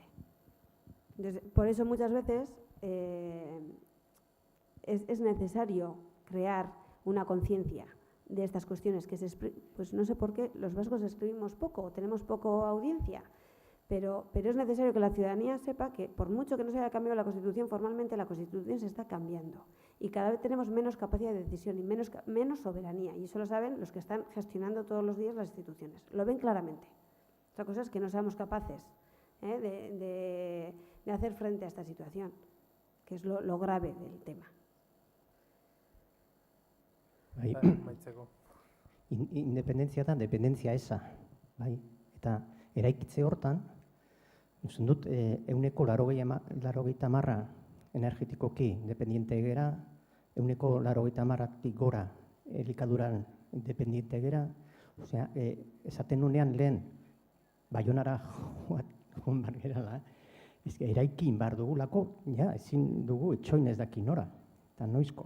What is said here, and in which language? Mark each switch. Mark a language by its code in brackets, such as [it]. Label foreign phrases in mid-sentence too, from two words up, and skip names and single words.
[es] Entonces, por eso muchas veces es necesario crear una conciencia de estas cuestiones, pues no sé por qué los vascos escribimos poco, tenemos poco audiencia, pero es necesario que la ciudadanía sepa que por mucho que no se haya cambiado la Constitución, formalmente la Constitución se está cambiando y cada vez tenemos menos capacidad de decisión y menos soberanía, y eso lo saben los que están gestionando todos los días las instituciones, lo ven claramente. Otra cosa es que no seamos capaces de hacer frente a esta situación, que es lo grave del tema. [eu] Independentzia da, dependentzia eza, bai? Eta eraikitze hortan, uste dut, 80% energetikoki independiente gera, 80%tik gora elikaduran independiente gera, osea, esaten nunean lehen, Baionara joan bar gerala, eraikin bar dugulako, ja, ezin dugu etxoin ez daki nora, eta noizko.